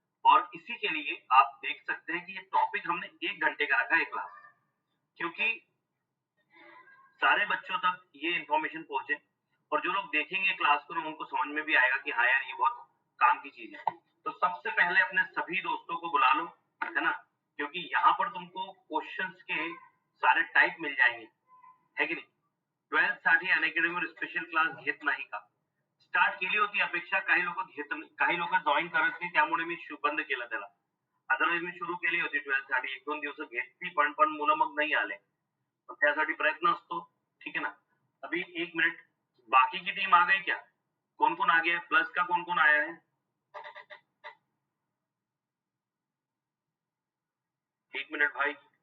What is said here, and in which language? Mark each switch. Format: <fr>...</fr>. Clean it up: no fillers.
<hi>और इसी के लिए आप देख सकते हैं कि ये टॉपिक हमने 1 घंटे का रखा है क्लास, क्योंकि सारे बच्चों तक ये इंफॉर्मेशन पहुंचे और जो लोग देखेंगे क्लास को उनको समझ में भी आएगा कि हाँ यार ये बहुत काम की चीज है। तो सबसे पहले अपने सभी दोस्तों को बुला लो, है ना, क्योंकि यहाँ पर तुमको क्वेश्चंस के सारे टाइप मिल जाएंगे, है की नाही?</hi> <mr>12th अनअकॅडमी और स्पेशल क्लास घेत नाही का? स्टार्ट केली होती अपेक्षा, काही लोक जॉईन करत नाही, त्यामुळे मी बंद केलं त्याला। अदरवाईज मी सुरू केली होती 12th 1-2 दिवस घेतली, पण मुलं मग नाही आले, त्यासाठी प्रयत्न असतो,</mr> <hi>ठीक है ना। अभी 1 मिनट, बाकी की टीम आ गई क्या? कौन कौन आ गया है? प्लस का कौन कौन आया है? 1 मिनट भाई।</hi>